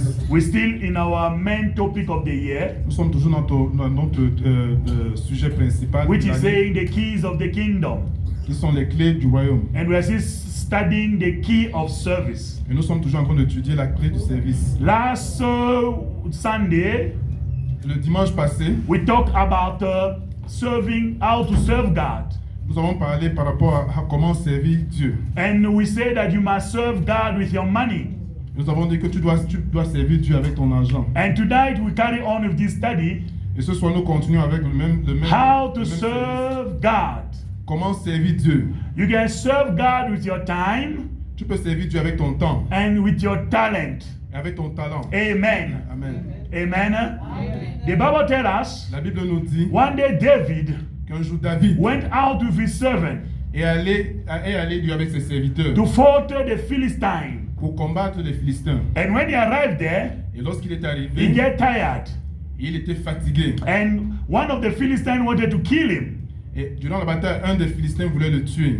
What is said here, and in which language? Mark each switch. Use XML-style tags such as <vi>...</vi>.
<en>We're still in our main topic of the year,</en> <fr>Nous sommes toujours dans notre sujet principal,</fr> <en>which is saying the keys of the kingdom.</en> <fr>qui sont les clés du royaume.</fr> <en>And we are still studying the key of service.</en> <fr>Et nous sommes toujours en train d'étudier la clé du service.</fr> <en>Last Sunday,</en> <fr>Le dimanche passé,</fr> <en>we talked about serving, how to serve God.</en> <fr>nous avons parlé par rapport à comment servir Dieu.</fr> <en>And we say that you must serve God with your money.</en> <fr>Nous avons dit que tu dois servir Dieu avec ton argent.</fr> <en>And tonight we carry on with this study,</en> <fr>Et ce soir, nous continuons avec le même</fr> <en>how to</en> <fr>le même service.</fr> <en>serve God.</en> <fr>Comment servir Dieu?</fr> <en>You can serve God with your time</en> <fr>Tu peux servir Dieu avec ton temps</fr> <en>and with your talent.</en> <fr>et avec ton talent.</fr> <en>Amen.</en> <fr>Amen.</fr> <en>Amen. The Bible tells us</en> <fr>La Bible nous dit</fr> <en>one day David</en> <fr>qu'un jour David</fr> <en>went out with his servant</en> <fr>est allé lui avec ses serviteurs</fr> <en>to fight the Philistines.</en> <fr>pour combattre les Philistins.</fr> <en>And when he arrived there,</en> <fr>Et lorsqu'il est</fr> <en>he</en> <fr>arrivé,</fr> <en>get tired.</en> <fr>il était fatigué.</fr> <en>And one of the Philistines wanted to kill him.</en> <fr>Et durant la bataille, un des Philistins voulait le tuer.</fr>